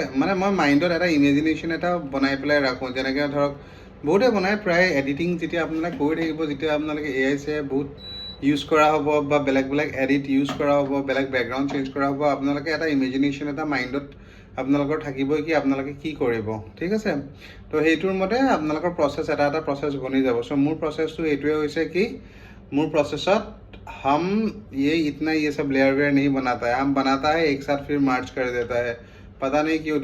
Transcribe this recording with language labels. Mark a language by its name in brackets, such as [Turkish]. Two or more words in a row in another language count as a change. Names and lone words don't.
[Assamese] মানে মই মাইণ্ডত এটা ইমেজিনেশ্যন এটা বনাই পেলাই ৰাখোঁ, যেনেকৈ ধৰক বহুতে বনায় প্ৰায় এডিটিং যেতিয়া আপোনালোকে কৰি থাকিব, যেতিয়া আপোনালোকে AI বহুত ইউজ কৰা হ'ব বা বেলেগ [English] edit use [Assamese] কৰা হ'ব, বেলেগ [English] background change [Assamese] কৰা হ'ব, আপোনালোকে এটা ইমেজিনেশ্যন এটা মাইণ্ডত আপোনালোকৰ থাকিবই কি আপোনালোকে কি কৰিব, ঠিক আছে? তো সেইটোৰ মতে আপোনালোকৰ প্ৰচেছ এটা প্ৰচেছ বনি যাব। চ' মোৰ প্ৰচেছটো এইটোৱে হৈছে কি, মোৰ প্ৰচেছত [Hindi] हम ये सब लेयर वेयर नहीं बनाता है, हम बनाता है एक साथ फिर मार्च कर देता है, पता नहीं क्यों।